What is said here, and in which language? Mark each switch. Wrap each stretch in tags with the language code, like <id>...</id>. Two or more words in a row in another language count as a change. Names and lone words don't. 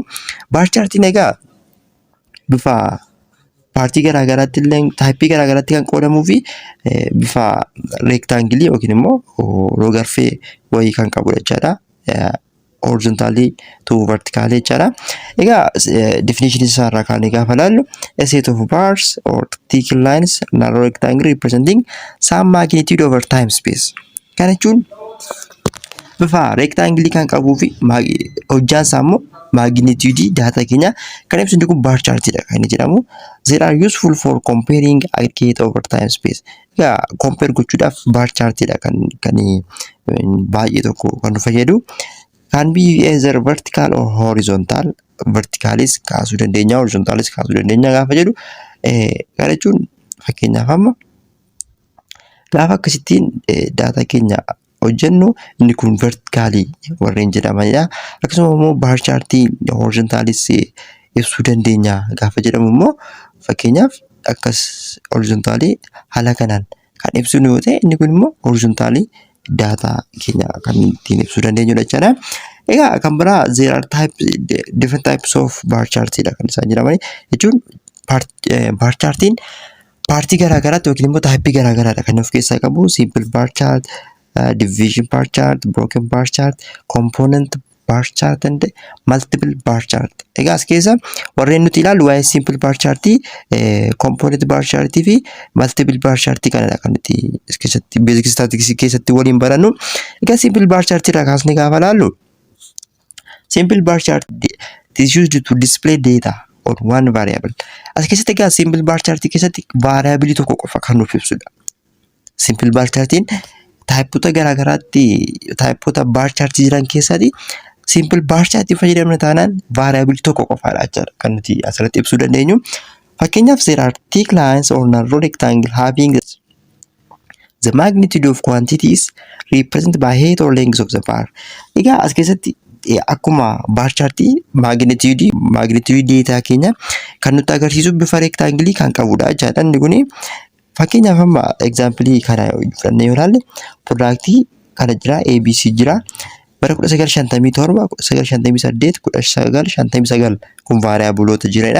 <en>Baar chaartiin</en> <om>egaa bifa paartii garaagaraatti illee taayippii garaagaraatti kan qoodamuu fi bifa reektaangilii yookiin immoo rog-arfee wayii kan qabudha jechaadha.</om> <en>Horizontaalii to vertikaalii jechaadha.</en> <om>Egaa definition isaa irraa kaanee gaafa ilaallu</om> <en>a set of bars or thick lines narrow rectangle representing some magnitude over time space.</en> <om>Kana jechuun bifa reektaangilii kan qabuu fi hojjaan isaa immoo</om> <en>magnitude daataa</en> <om>keenya kan ibsu kun</om> <en>bar chartidha</en> <om>kan inni jedhamu.</om> <en>They are useful for comparing aggregate over time space.</en> <om>Egaa compare gochuudhaaf</om> <en>bar chartidha</en> <om>kan baay'ee tokko kan nu fayyadu.</om> <en>Can be either vertical or horizontal.</en> <om>Verticalis kaasuu dandeenya, horizontalis kaasuu dandeenya gaafa jedhu kana jechuun fakkeenyaaf amma gaafa akkasittiin daataa keenya hojjennu inni kun vertikaalii warreen jedhamanidha. Akkasuma immoo</om> <en>baar chaartii</en> <om>horizontaalis ibsuu dandeenya gaafa jedhamu immoo fakkeenyaaf akkas horizontaalii haala kanaan kan ibsinu yoo ta'e inni kun immoo horizontaalii daataa keenya kan ittiin ibsuu dandeenyudha jechaadha. Egaa kan biraa</om> <en>there are different types of bar chartidha</en> <om>kan isaan jedhamani jechuun</om> <en>bar chartiin</en> <om>paartii garaagaraatti yookiin immoo taayippii garaagaraadha kan of keessaa qabu.</om> <en>Simple bar chart, division bar chart, broken bar chart, component bar chart and multiple bar chart.</en> <om>Egaa as keessa warreen nuti ilaallu waa'ee</om> <en>simple bar chartii, component bar chartii</en> <om>fi</om> <en>multiple bar chartii</en> <om>kanadha kan nuti keessatti</om> <en>basic statistics</en> <om>keessatti waliin barannu.</om> <en>Egaa simple bar chartii</en> <om>irraa kaasnee gaafa ilaallu</om> <en>simple bar chart is used to display data on one variable.</en> <om>As keessatti egaa</om> <en>simple bar chartii</en> <om>keessatti variable tokko qofa kan nuuf ibsudha.</om> <en>Simple bar chartiin</en> <om>taayipota garaagaraatti taayipota</om> <en>bar chartii</en> <om>jiran keessatti</om> <en>simple bar chartii</en> <om>fayyadamna taanaan variable tokko qofaadha jechuudha kan nuti asirratti ibsuu dandeenyu.</om> <en>Fakkeenyaaf there are thick lines or narrow rectangle having the magnitude of quantities represented by height or length of the bar.</en> <om>Egaa as keessatti akkuma</om> <en>bar chartii magnitude data</en> <om>keenya kan nutti agarsiisu bifa rectangle kan qabudha jechuudha. Inni kuni fakkeenyaaf amma example kana fudhannee yoo ilaalle productii kana jira ABC jira bara 1957 1958 1959 kun variableota jireedha.</om>